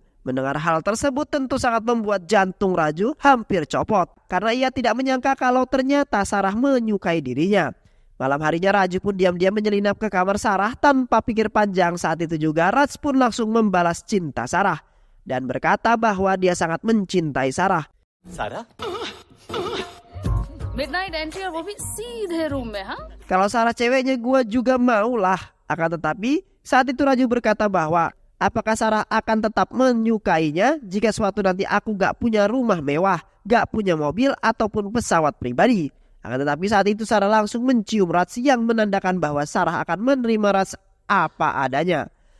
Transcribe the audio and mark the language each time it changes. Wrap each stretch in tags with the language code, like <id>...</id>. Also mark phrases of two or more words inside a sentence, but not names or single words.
<id>Mendengar hal tersebut tentu sangat membuat jantung Raju hampir copot karena ia tidak menyangka kalau ternyata Sarah menyukai dirinya. Malam harinya Raju pun diam-diam menyelinap ke kamar Sarah tanpa pikir panjang. Saat itu juga Raj pun langsung membalas cinta Sarah dan berkata bahwa dia sangat mencintai Sarah. Sarah?</id> <en>Midnight entry</en> <hi>और वो भी सीधे रूम में, हाँ?</hi> <id>Kalau Sarah ceweknya gue juga mau lah. Akan tetapi saat itu Raju berkata bahwa Apakah Sarah akan tetap menyukainya jika suatu nanti aku gak punya rumah mewah, gak punya mobil ataupun pesawat pribadi? Akan tetapi saat itu Sarah langsung mencium Raj yang menandakan bahwa Sarah akan menerima Raj apa adanya.</id>